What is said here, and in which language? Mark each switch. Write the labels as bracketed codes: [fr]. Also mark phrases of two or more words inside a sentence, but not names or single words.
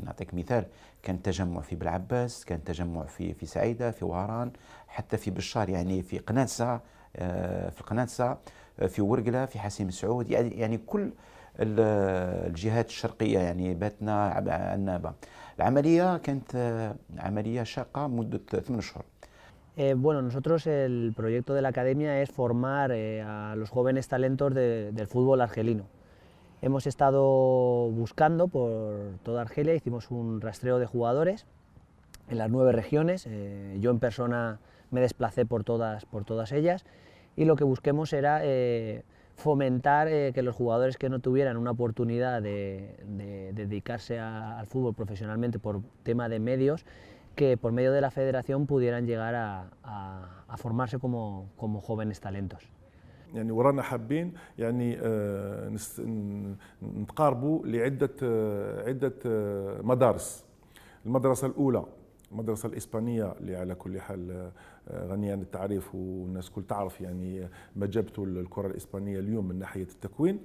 [ar] نعطيك مثال، كان تجمع في بلعباس، كان تجمع في سعيدة، في وهران، حتى في بشار، يعني في قناصة، في ورقلة، في حسيم سعود، يعني كل الجهات الشرقية، يعني باتنا، عنابة. العملية كانت عملية شاقة مدة 8 أشهر. [es] Bueno, nosotros el proyecto de la academia es formar a los jóvenes talentos del fútbol argelino. Hemos estado buscando por toda Argelia, hicimos un rastreo de jugadores en las 9 regiones, yo en persona me desplacé por todas ellas, y lo que busquemos era fomentar que los jugadores que no tuvieran una oportunidad de dedicarse al fútbol profesionalmente por tema de medios, que por medio de la federación pudieran llegar a formarse como jóvenes talentos. [ar] يعني ورانا حابين يعني نتقاربوا لعدة مدارس. المدرسة الأولى المدرسة الإسبانية اللي على كل حال غنية عن التعريف، والناس كل تعرف يعني ما جابته الكرة الإسبانية اليوم من ناحية التكوين.